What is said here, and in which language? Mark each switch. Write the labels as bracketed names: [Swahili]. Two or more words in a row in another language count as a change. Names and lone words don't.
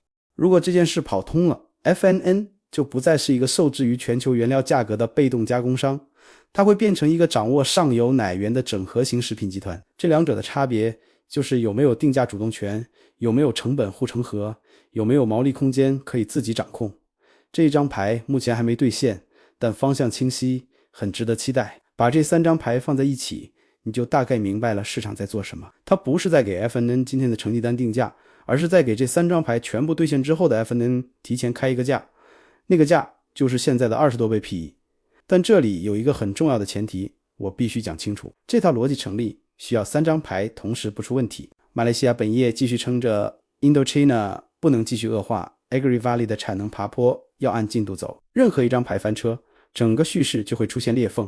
[Chinese] 如果這件事跑通了， FNN 就不再是一個受制於全球原料價格的被動加工商，它會變成一個掌握上游奶源的整合型食品集团。這兩者的差別就是有沒有定價主動權，有沒有成本護城河，有沒有毛利空間可以自己掌控。這一張牌目前還沒兌現，但方向清晰，很值得期待。把這3張牌放在一起，你就大概明白了市場在做什麼。它不是在給 FNN 今天的成績单定價，而是在給這3張牌全部兌現之後的 FNN 提前開一個價，那個價就是現在的20多倍 PE。但這裡有一個很重要的前提，我必須講清楚，這套邏輯成立需要3張牌同時不出問題。馬來西亞本業繼續撐着 Indochina 不能繼續惡化， Agri Valley 的產能爬坡要按進度走，任何一張牌翻車，整個敘事就會出現裂縫。